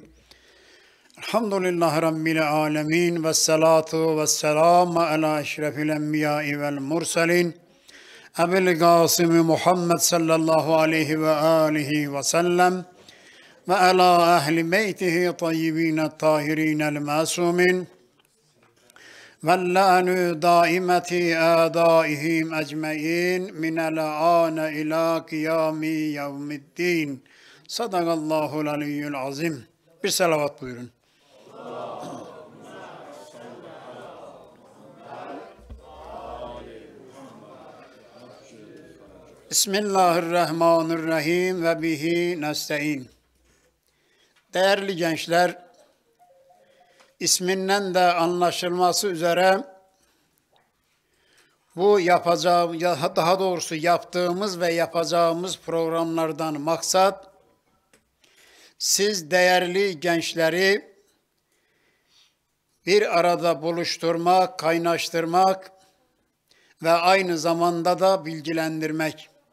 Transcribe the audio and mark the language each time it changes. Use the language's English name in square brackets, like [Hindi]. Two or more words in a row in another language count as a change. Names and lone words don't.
[Arabic] الحمد لله رب العالمين. والصلاة والسلام على أشرف الأنبياء والمرسلين. أبي القاسم محمد صلى الله عليه وآله وسلم. وعلى أهل بيته الطيبين الطاهرين المعصومين. وَاللَّعْنُ دَائِمَةِ آدَائِهِمْ أَجْمَعِينَ مِنَ الْآنِ إِلَى قِيَامِ يَوْمِ الدِّينِ. صدق الله العلي العظيم. [Turkish] Bir salavat buyurun. [Arabic] بسم الله الرحمن الرحيم وبه نستعين. [Turkish] Değerli gençler, İsminden de anlaşılması üzere bu daha doğrusu yaptığımız ve yapacağımız programlardan maksat siz değerli gençleri bir arada buluşturmak, kaynaştırmak ve aynı zamanda da bilgilendirmek.